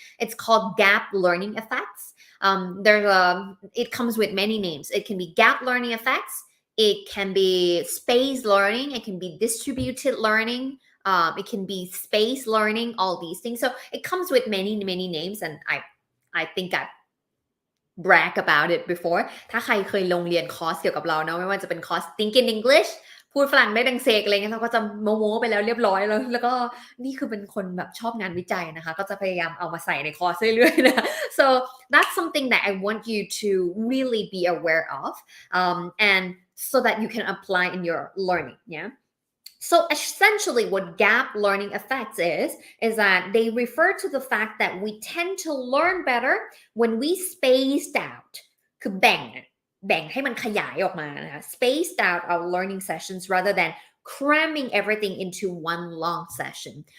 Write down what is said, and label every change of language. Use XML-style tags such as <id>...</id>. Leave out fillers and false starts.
<en>It's called gap learning effects. It comes with many names. It can be gap learning effects. It can be space learning. It can be distributed learning. It can be space learning, all these things. So it comes with many, many names. And I think I've brag about it before.</en> <th>ถ้าใครเคยลงเรียนคอร์สเกี่ยวกับเราเนาะไม่ว่าจะเป็นคอร์ส Think in English พูดฝรั่งได้ดังเซกอะไรเงี้ยเราก็จะโม้ๆไปแล้วเรียบร้อยแล้วก็นี่คือเป็นคนแบบชอบงานวิจัยนะคะก็จะพยายามเอามาใส่ในคอร์สเรื่อยๆนะ</th> <en>so that's something that I want you to really be aware of and so that you can apply in your learning. So essentially what gap learning effects is that they refer to the fact that we tend to learn better when we spaced out</en> <th>คือแบ่งให้มันขยายออกมานะคะ</th> <en>spaced out our learning sessions rather than cramming everything into one long session.</en>